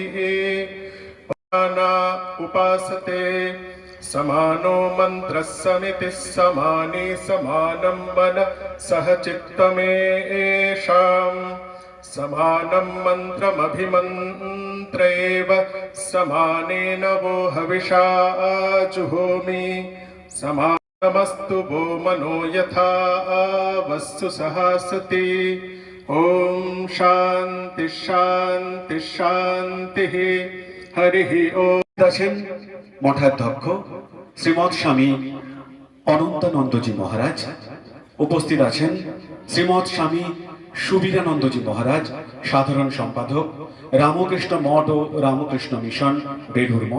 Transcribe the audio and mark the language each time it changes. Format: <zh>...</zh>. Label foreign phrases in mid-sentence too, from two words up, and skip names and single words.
<sa>उपासते समानो मन्त्रः समितिः समाने समानं मन सह चित्तमेषाम् समानं मन्त्रमभिमन्त्रेव समानेन वो हविषा जुहोमि। समानमस्तु वो मनो यथा वस्तु सहासति। ओम शांति शांति शांति। हरिः ओम।</sa> <bn>আছেন মঠাধ্যক্ষ শ্রীমৎ স্বামী অনন্তানন্দজি মহারাজ। উপস্থিত আছেন শ্রীমৎ স্বামী সুবীরানন্দজি মহারাজ, সাধারণ সম্পাদক রামকৃষ্ণ মঠ ও রামকৃষ্ণ মিশন, বেলুড় মঠ।</bn>